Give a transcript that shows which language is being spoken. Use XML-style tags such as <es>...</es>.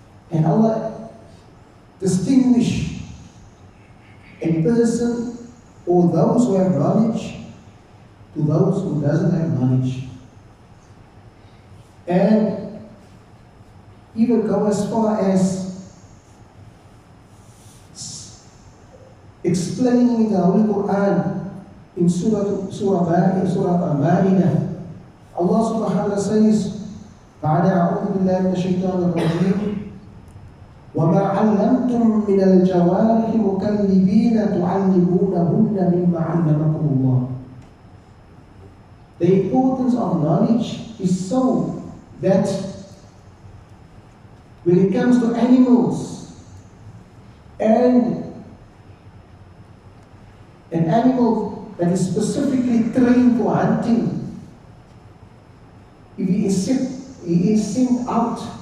<en>And Allah distinguish a person or those who have knowledge to those who doesn't have knowledge. And even go as far as explaining the Holy Quran in Surah Al-Ma'idah. Allah subhanahu wa ta'ala says,</en> <ar>بعد أعوذ بالله من الشيطان الرجيم وما علمتم من الجوارح مكلبين تعلمونهن مما علمكم الله.</ar> <en>The importance of knowledge is so that when it comes to animals, and an animal that is specifically trained for hunting, if he is sent out</en>